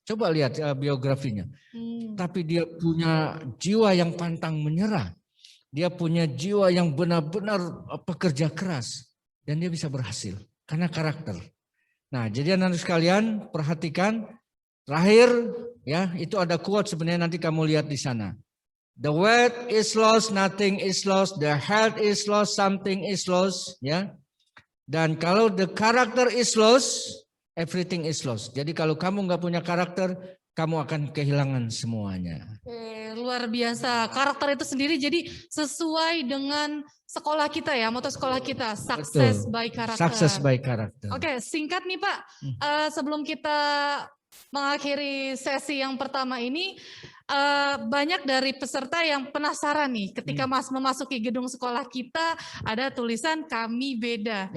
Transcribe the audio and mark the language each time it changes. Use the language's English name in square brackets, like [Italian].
[Indonesian] Coba lihat biografinya. Tapi dia punya jiwa yang pantang menyerah. Dia punya jiwa yang benar-benar pekerja keras. Dan dia bisa berhasil. Karena karakter. Nah, jadi anak-anak sekalian perhatikan. Terakhir, ya itu ada quote sebenarnya nanti kamu lihat di sana. [English] The wealth is lost, nothing is lost. The health is lost, something is lost. Ya. [Indonesian] Dan kalau [English] the character is lost, everything is lost. [Indonesian] Jadi kalau kamu nggak punya karakter, kamu akan kehilangan semuanya. Luar biasa. Karakter itu sendiri jadi sesuai dengan sekolah kita ya, moto sekolah kita, [English] success by karakter. Success by karakter. [Indonesian] Oke, singkat nih Pak, sebelum kita mengakhiri sesi yang pertama ini, banyak dari peserta yang penasaran nih ketika memasuki gedung sekolah kita ada tulisan kami beda.